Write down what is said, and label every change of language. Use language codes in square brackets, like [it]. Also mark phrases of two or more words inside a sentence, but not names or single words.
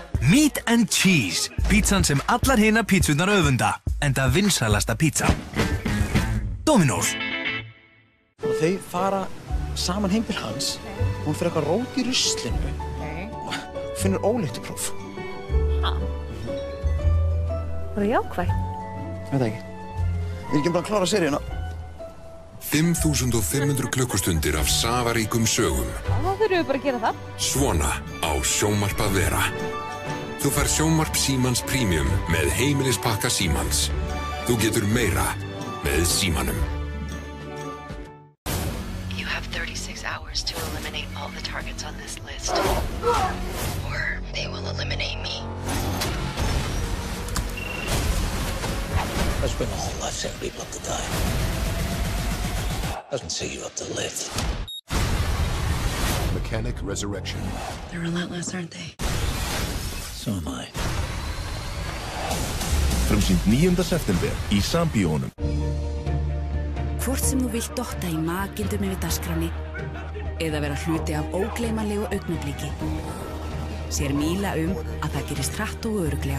[is] Meat and Cheese, pítsan sem allar hina pítsunar öfunda, enda vinsælasta pítsa. Dominos. Og þau fara saman heim til hans. Hún fyrir eitthvað rót í ruslinu og finnur óléttupróf. Var það jákvætt? Veit það ekki. Við erum ekki bara að klára seríuna. 5500 klukkustundir af safaríkum sögum. Þá þurfum við bara að gera það. Svona á Sjónvarp að vera. Þú fær Sjónvarp Símans Premium með heimilispakka Símans. Þú getur meira með Símanum. [en] You have 36 hours to eliminate all the targets on this list. Or they will eliminate me. I spent my whole life setting people up to die. Doesn't set you up to live. Mechanic Resurrection. They're relentless, aren't they? So am I. [is] Frumsýnd 9. september í Sambíónum. Hvort sem þú vilt dotta í makindum yfir dagskránni eða vera hluti af ógleymanlegu augnabliki, sér Míla að það gerist hratt og örugglega.